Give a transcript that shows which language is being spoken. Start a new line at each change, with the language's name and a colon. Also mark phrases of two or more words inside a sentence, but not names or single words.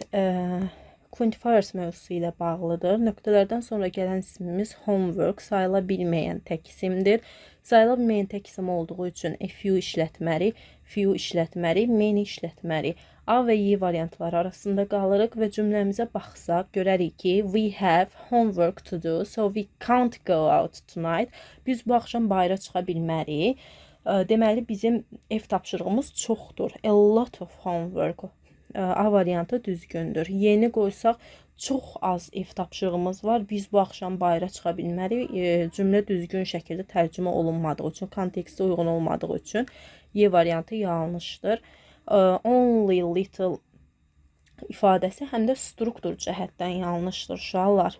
Azerbaijani: Quantifiers mövzusu ilə bağlıdır. Nöqtələrdən sonra gələn ismimiz homework sayıla bilməyən tək isimdir. Sayıla bilməyən tək isim olduğu üçün few işlətməli, few işlətməli, many işlətməli. A və Y variantları arasında qalırıq və cümləmizə baxsaq, görərik ki,
English: we have homework to do, so we can't go out tonight.
Azerbaijani: Biz bu axşam bayıra çıxa bilmərik. Deməli, bizim ev tapşırığımız çoxdur.
English: A lot of homework.
Azerbaijani: A variantı düzgündür. Yeni qoysaq, çox az ev tapşırığımız var. Biz bu axşam bayıra çıxa bilmərik. Cümlə düzgün şəkildə tərcümə olunmadığı üçün, kontekstə uyğun olmadığı üçün Y variantı yanlışdır.
English: Only little
Azerbaijani: ifadəsi həm də struktur cəhətdən yanlışdır uşaqlar.